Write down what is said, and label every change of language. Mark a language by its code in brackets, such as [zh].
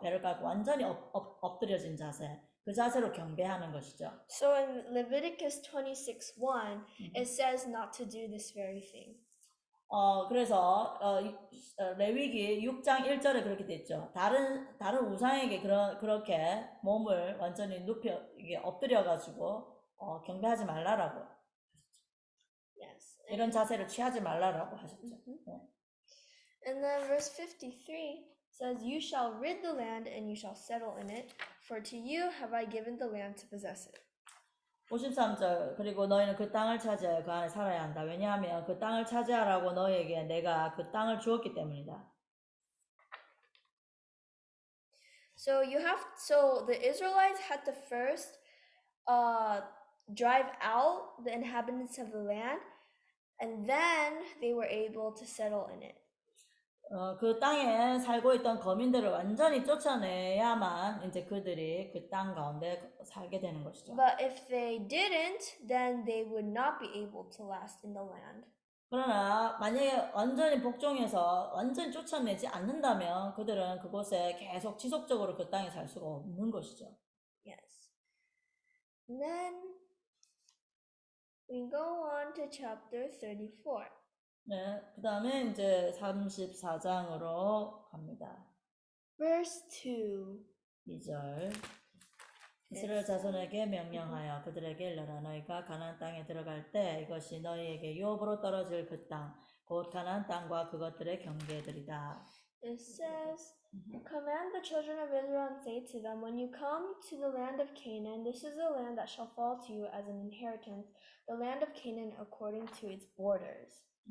[ko] 배를 깔고 완전히 엎드려진 자세. 그 자세로 경배하는 것이죠. [en] So in Leviticus 26:1 it says not to do this very thing. [ko] 그래서 레위기 6장 1절에 그렇게 됐죠. 다른 우상에게 그렇게 몸을 완전히 이게 엎드려 가지고 경배하지 말라라고. [en] Yes. [ko] 이런 자세를 취하지 말라라고 하셨죠. [en] And then verse 53 says, You shall rid the land and you shall settle in it, for to you have I given the land to possess it. [ko] 53절 그리고 너희는 그 땅을 차지하여 그 안에 살아야 한다. 왜냐하면 그 땅을 차지하라고 너희에게 내가 그 땅을 주었기 때문이다. [en] So the Israelites had to first drive out the inhabitants of the land, and then they were able to settle in it. [ko] 그 땅에 살고 있던 거민들을 완전히 쫓아내야만 이제 그들이 그 땅 가운데 살게 되는 것이죠. [en] But if they didn't, then they would not be able to last in the land. [ko] 그러나 만약에 완전히 복종해서 완전히 쫓아내지 않는다면 그들은 그곳에 계속 지속적으로 그 땅에 살 수가 없는 것이죠. [en] Yes. And then we go on to chapter 34. [ko] 네, 그 다음에 이제 34장으로 갑니다. [en] Verse 2. [ko] 2절. 이스라엘 자손에게 명령하여 그들에게 일러라. 너희가 가나안 땅에 들어갈 때 이것이 너희에게 유업으로 떨어질 그 땅, 곧 가나안 땅과 그것들의 경계들이다. [en] It says, Command the children of Israel and say to them, When you come to the land of Canaan, this is the land that shall fall to you as an inheritance, the land of Canaan according to its borders.